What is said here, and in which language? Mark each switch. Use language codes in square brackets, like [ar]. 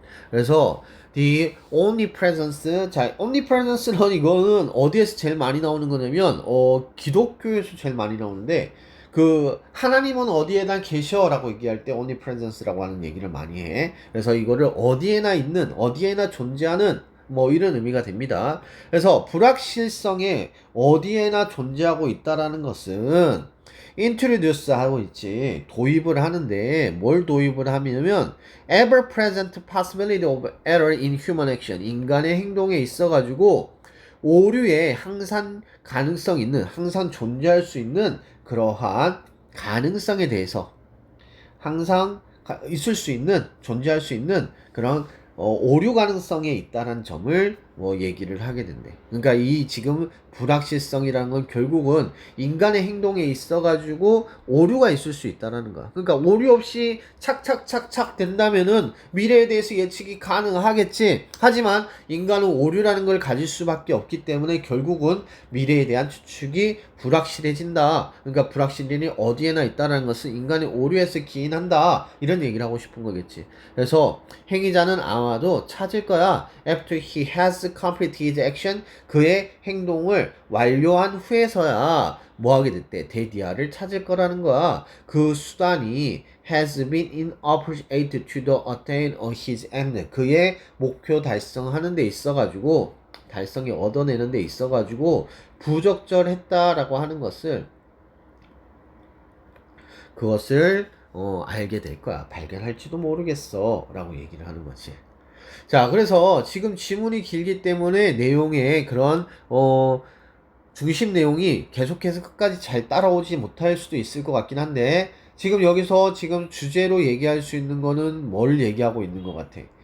[ko] 그래서 the omnipresence, 자, omnipresence는 이거는 어디에서 제일 많이 나오는 거냐면 기독교에서 제일 많이 나오는데, 그 하나님은 어디에나 계셔라고 얘기할 때 omnipresence라고 하는 얘기를 많이 해. 그래서 이거를 어디에나 있는, 어디에나 존재하는 뭐 이런 의미가 됩니다. 그래서 불확실성에 어디에나 존재하고 있다라는 것은 introduce 하고 있지. 도입을 하는데 뭘 도입을 하냐면 [en] ever present possibility of error in human action. [ko] 인간의 행동에 있어 가지고 오류에 항상 가능성 있는, 항상 존재할 수 있는 그러한 가능성에 대해서, 항상 있을 수 있는, 존재할 수 있는 그런 오류 가능성에 있다는 점을 뭐 얘기를 하게 된대. 그러니까 이 지금 불확실성이라는 건 결국은 인간의 행동에 있어가지고 오류가 있을 수 있다는 거야. 그러니까 오류 없이 착착착착 된다면은 미래에 대해서 예측이 가능하겠지. 하지만 인간은 오류라는 걸 가질 수밖에 없기 때문에 결국은 미래에 대한 추측이 불확실해진다. 그러니까 불확실이 어디에나 있다는 것은 인간의 오류에서 기인한다. 이런 얘기를 하고 싶은 거겠지. 그래서 행위자는 아마도 찾을 거야. [en] After he has has completed his action, [ko] 그의 행동을 완료한 후에서야 뭐 하게 됐대? 데디아를 찾을 거라는 거야. 그 수단이 [en] has been inappropriate to the attain of his end. [ko] 그의 목표 달성하는 데 있어가지고 달성이 얻어내는 데 있어가지고 부적절했다라고 하는 것을 그것을 알게 될 거야. 발견할지도 모르겠어. 라고 얘기를 하는 거지. 자, 그래서 지금 지문이 길기 때문에 내용의 그런, 중심 내용이 계속해서 끝까지 잘 따라오지 못할 수도 있을 것 같긴 한데, 지금 여기서 지금 주제로 얘기할 수 있는 거는 뭘 얘기하고 있는 것 같아?